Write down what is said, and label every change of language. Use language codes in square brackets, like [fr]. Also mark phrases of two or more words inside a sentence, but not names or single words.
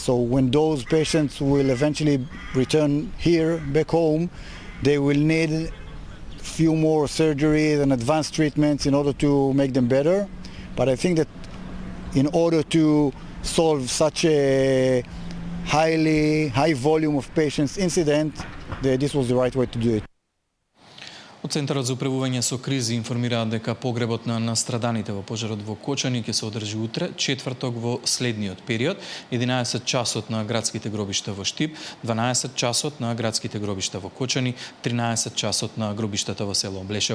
[en] So when those patients will eventually return here, back home, they will need few more surgeries and advanced treatments in order to make them better. But I think that in order to solve such a high volume of patients incident, this was the right way to do it. [mk] Од Центарот за управување со кризи информираат дека погребот на настраданите во пожарот во Кочани ќе се одржи утре, четврток во следниот период, 11 часот на градските гробишта во Штип, 12 часот на градските гробишта во Кочани, 13 часот на гробиштата во село Блешево.